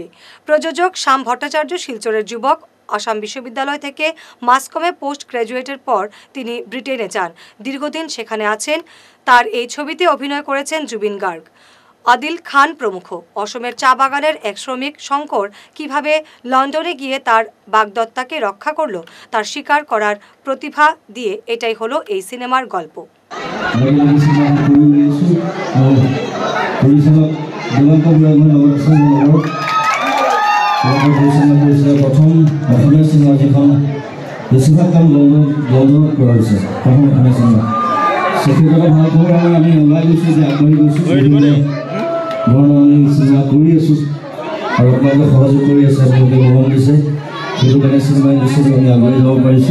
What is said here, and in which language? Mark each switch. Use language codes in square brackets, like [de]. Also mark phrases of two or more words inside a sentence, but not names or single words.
[bn] প্রযোজক শ্যাম ভট্টাচার্য শিলচরের যুবক। আসাম বিশ্ববিদ্যালয় থেকে মাসকমে [en] post graduate [bn] পর তিনি ব্রিটেনে যান, দীর্ঘদিন সেখানে আছেন। তার এই ছবিতে অভিনয় করেছেন জুবিন গার্গ, আদিল খান প্রমুখ। অসমের চা বাগানের এক শ্রমিক শঙ্কর কিভাবে লন্ডনে গিয়ে তার বাগদত্তাকে রক্ষা করলো, তার স্বীকার করার প্রতিভা দিয়ে এটাই হলো এই সিনেমার গল্প। [as] প্ৰথম অসমীয়া চিনেমা যিখন বেছিভাগ কাম লণ্ডনত কৰা হৈছে, প্ৰথম অসমীয়া চিনেমা। সেইক্ষেত্ৰত ভাল খবৰ আমি ওলাই গৈছোঁ যে আগবাঢ়ি গৈছোঁ, বিভিন্ন ধৰণৰ আমি চিনেমা কৰি আছোঁ আৰু আপোনালোকে সহযোগ কৰি আছে, আপোনালোকে মৰম দিছে, সেইটো কাৰণে [en] cinema industry [as] আমি আগুৱাই যাব পাৰিছোঁ।